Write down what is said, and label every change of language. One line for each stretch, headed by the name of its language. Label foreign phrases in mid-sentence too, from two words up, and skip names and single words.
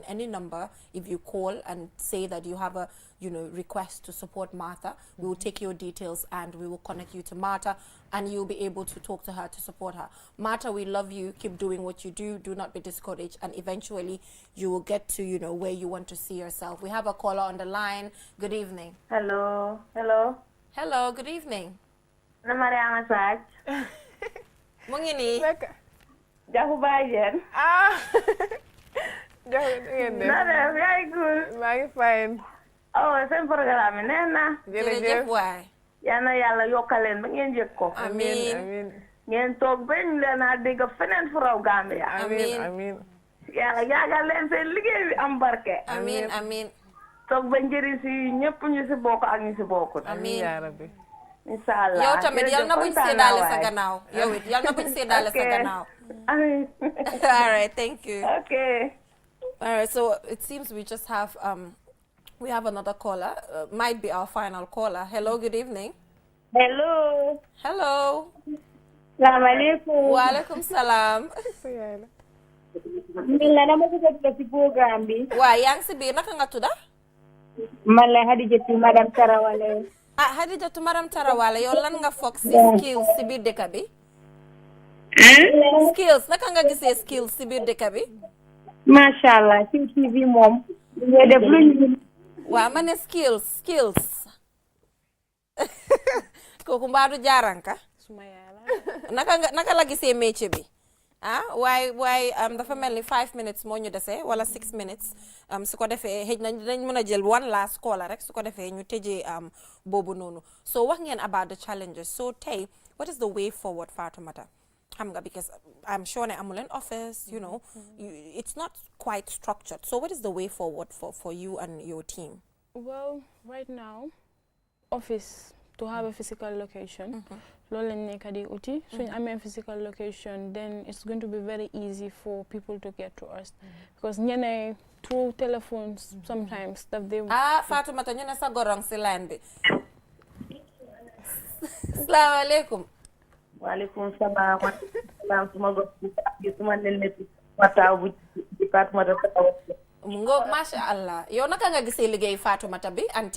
English: Any number, if you call and say that you have a request to support Martha, we will take your details and we will connect you to Martha, and you'll be able to talk to her to support her. Martha, we love you. Keep doing what you do. Do not be discouraged, and eventually you will get to where you want to see yourself. We have a caller on the line. Good evening. Hello. Good evening.
Wolof: Na Mariama Saaj. Mu ngi nii. Jafu Bajen. Jafu ngeen def. Na def yaay cool. maa ngi fine. Seen programme neex na. Jërëjëf waay. Yal na Yàlla yokkal leen ba ngeen yëg ko. Amiin. Ngeen toog bañ leen a dégg feneen fu raw Gambia. Amiin. Yàlla yaagal leen seen liggéey bi am barke. Amiin. Toog ba njëriñ si ñëpp ñu si bokk ak ñu si bokkul. Amiin
Arabic: yaa rabbi. Inshallah.
Wolof: Yow tamit yal na buñ séddaale sa gannaaw. Yow it yal na buñ séddaale sa gannaaw. Amiin.
English: All right, thank you. Okay. All right, so it seems we just have we have another caller. Might be our final caller. Hello, good evening. Hello.
Arabic: Assalamu alaikum. Wa alaikum salam.
Wolof: Mila dama bëgg ci programme bi. Wa yang si biir naka nga tudda? Man la Hadijatu Madam Tarawale. Hadijatu Madam Tarawale, yow lan nga foog si skills si biir dëkk bi? Skills, naka nga gisee skills si biir dëkk bi? Mashallah, ci TV moom ñu def lu ñu. Wa ma ne skills. Kooku mbaadu jaaranka? Suma yaay la. Naka la gisee métier bi? Waaye dafa mel ni 5 minutes moo ñu dese wala 6 minutes su ko defee xëj na dañ mën a jël
English: one last caller
Wolof: rek su ko defee ñu tëjee boobu noonu.
English: So
Wolof: wax ngeen
English: about the challenges. So tey, what is the way forward, Fatoumata?
Wolof: Xam nga,
English: because I'm sure ne
Wolof: amul leen
English: office, it's not quite structured. So what is the way forward for you and your team? Well, right now, office, to have a physical location,
Wolof: loolu lañ nekk di uti. Suñ amee
English: physical location, then it's going to be very easy for people to get to us. Because ñeneen through telephones sometimes that they
Wolof: Fatoumata, ñu ne sa gorong si line bi.
Arabic: Assalamu alaikum. Waalaikum salam.
Wolof: Suma gox bi suma nene Fataw bu
French: département de
Wolof: Ngoog,
Arabic: masha Allah.
Wolof: Yow naka nga gisee liggéey Fatoumata bi, anti?